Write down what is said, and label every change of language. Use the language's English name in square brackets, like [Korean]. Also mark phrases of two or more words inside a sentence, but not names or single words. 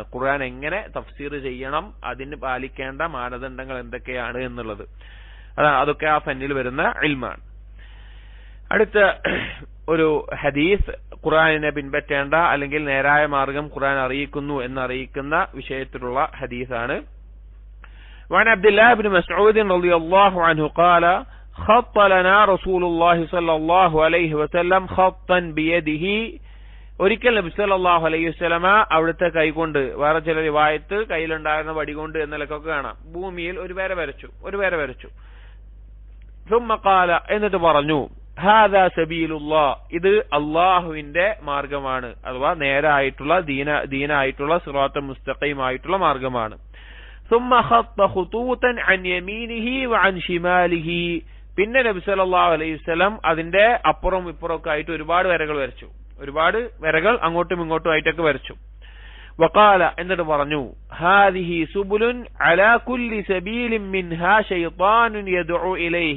[Malayalam] ഖുർആൻ എങ്ങനെ തഫ്സീർ ചെയ്യണം, അതിന് പാലിക്കേണ്ട മാനദണ്ഡങ്ങൾ എന്തൊക്കെയാണ് എന്നുള്ളത്, അതൊക്കെ ആ ഫന്നിൽ വരുന്ന ഇൽമാണ്. അടുത്ത ഒരു ഹദീസ് ഖുർആനിനെ പിൻപറ്റേണ്ട അല്ലെങ്കിൽ നേരായ മാർഗം ഖുർആൻ അറിയിക്കുന്നു എന്നറിയിക്കുന്ന വിഷയത്തിലുള്ള ഹദീസാണ്. [Arabic] وعن عبد الله بن مسعود رضي الله عنه قال خط لنا رسول الله صلى الله عليه وسلم خطا بيده. [Malayalam] ഒരിക്കൽ നബി [Arabic] صلى الله عليه وسلم [Malayalam] അവിടുത്തെ കൈകൊണ്ട്, വേറെ ചില റിവായത്ത് കയ്യിലുണ്ടായിരുന്ന വടി കൊണ്ട് എന്നൊക്കെ കാണാം, ഭൂമിയിൽ ഒരു വര വരച്ചു. [Arabic] ثم قال, [Malayalam] എന്നിട്ട് പറഞ്ഞു, [Arabic] هذا سبيل الله, [Malayalam] ഇത് അല്ലാഹുവിന്റെ മാർഗമാണ്, അഥവാ നേരായിട്ടുള്ള ദീനായിട്ടുള്ള [Arabic] الصراط المستقيم [Malayalam] ആയിട്ടുള്ള മാർഗമാണ്. [Arabic] ثم خط خطوطا عن يمينه وعن شماله. [Malayalam] പിന്നെ നബി [Arabic] صلى الله عليه وسلم [Malayalam] അതിന്റെ അപ്പുറം ഇപ്പുറമൊക്കെ ആയിട്ട് ഒരുപാട് വരകൾ അങ്ങോട്ടും ഇങ്ങോട്ടും ആയിട്ടൊക്കെ വരച്ചു. [Arabic] وقال, [Malayalam] എന്നിട്ട് പറഞ്ഞു, [Arabic] هذه سبل على كل سبيل منها شيطان يدعو إليه.